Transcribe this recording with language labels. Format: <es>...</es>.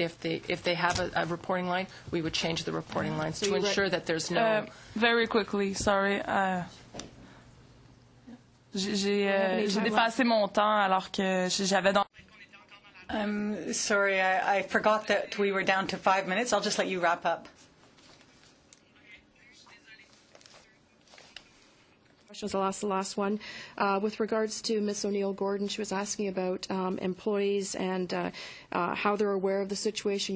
<en>If they have a reporting line, we would change the reporting lines to ensure that there's no... Very quickly, sorry.</en> <fr>J'ai dépassé mon temps alors que j'avais dans...</fr> <en>I'm sorry, I forgot that we were down to 5 minutes. I'll just let you wrap up. Questions. I'll ask the last one. With regards to Ms. O'Neill-Gordon, she was asking about employees and how they're aware of the situation.</en>